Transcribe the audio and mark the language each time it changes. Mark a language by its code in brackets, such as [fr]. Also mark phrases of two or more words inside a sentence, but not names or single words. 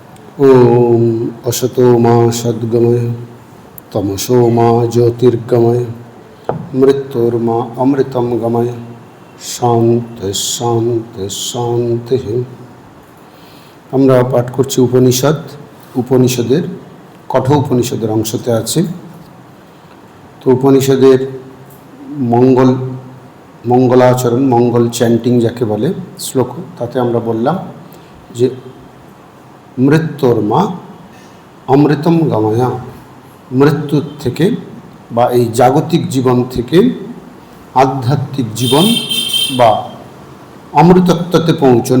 [sa] ओम असतो मा सद्गमय तमसो मा ज्योतिर्गमय मृत्युर्मा अमृतम गमय शांति शांति शांति। [bn] আমরা পাঠ করছি উপনিষদের কঠোর উপনিষদের অংশতে আছে। তো উপনিষদের মঙ্গলাচরণ মঙ্গল চ্যান্টিং যাকে বলে শ্লোক, তাতে আমরা বললাম যে [sa] मृत्युर्मा अमृतम् गमय, [bn] মৃত্যুর থেকে বা এই জাগতিক জীবন থেকে আধ্যাত্মিক জীবন বা অমৃতত্বতে পৌঁছানো।